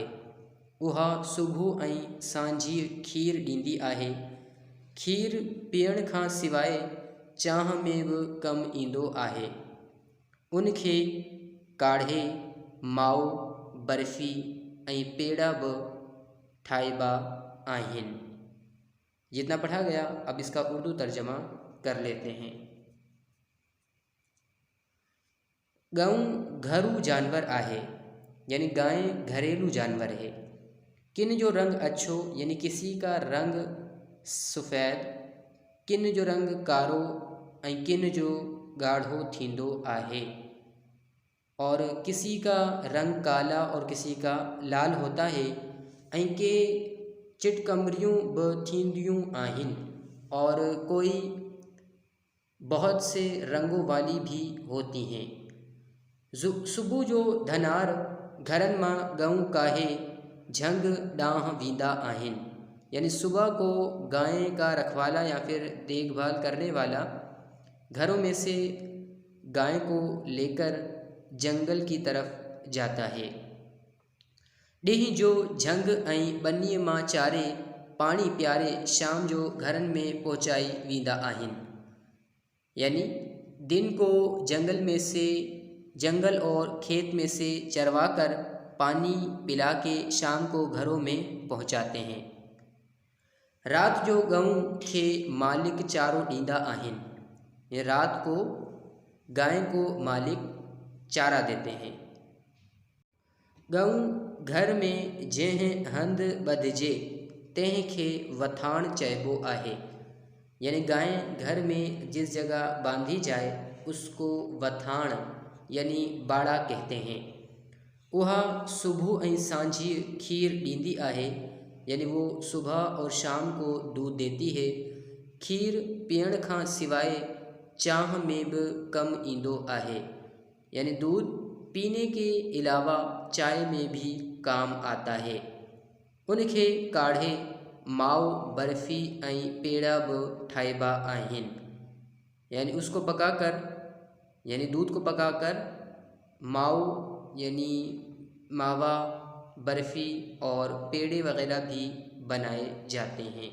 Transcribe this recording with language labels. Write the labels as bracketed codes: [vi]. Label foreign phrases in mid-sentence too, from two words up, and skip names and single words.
[sd] उहा सुबुह ऐं सांझी खीर ॾींदी आहे। खीर पीअण खां सवाइ चांहि में बि कमु ईंदो आहे। उनखे काढ़े माओ, बर्फ़ी ऐं पेड़ा बि ठाहिबा आहिनि। [ur] جتنا پڑھا گیا، اب اس کا اردو ترجمہ کر لیتے ہیں. [sd] गऊ घरू जानवर आहे यानी [ur] گائے گھریلو جانور ہے. [sd] किन जो रंग अच्छो यानी [ur] کسی کا رنگ سفید, [sd] किन जो रंग कारो ऐं किन जो ॻाढ़ो थींदो आहे। [ur] اور کسی کا رنگ کالا اور کسی کا لال ہوتا ہے. [sd] ऐं के चिटकमरियूं बि थींदियूं आहिनि [ur] اور کوئی بہت سے رنگوں والی بھی ہوتی ہیں. [sd] सुबुह जो धनार घरनि मां गऊं काहे झंग ॾांहुं वेंदा आहिनि [ur] یعنی صبح کو گائے کا رکھوالا یا پھر دیکھ بھال کرنے والا گھروں میں سے گائے کو لے کر جنگل کی طرف جاتا ہے. [sd] ॾींहं जो झंग ऐं ॿनीअ मां चारे पाणी पीआरे शाम जो घरनि में पहुचाई वेंदा आहिनि। [ur] یعنی دن کو جنگل اور کھیت میں سے چروا کر پانی پلا کے شام کو گھروں میں پہنچاتے ہیں. [sd] रात जो गऊं खे मालिक चारो ॾींदा आहिनि। [ur] یہ رات کو گائے کو مالک چارا دیتے ہیں. [sd] गऊं घर में जंहिं हंधि ॿधिजे तंहिंखे वथाण चइबो आहे। [ur] یعنی گائے گھر میں جس جگہ باندھی جائے اس کو وتھاݨ یعنی باڑا کہتے ہیں. [sd] उहा सुबह ऐं सांझी खीर ॾींदी आहे [ur] یعنی وہ صبح اور شام کو دودھ دیتی ہے. [sd] खीर पीअण खां सवाइ चांहि में भी कम ईंदो आहे [ur] یعنی دودھ پینے کے علاوہ چائے میں بھی کام آتا ہے. [sd] उनखे काढ़े माओ, बर्फ़ी ऐं पेड़ा भी ठाहिबा आहिनि। [ur] یعنی اس کو پکا کر یعنی دودھ کو پکا کر ماؤ یعنی ماوا، برفی اور پیڑے وغیرہ بھی بنائے جاتے ہیں.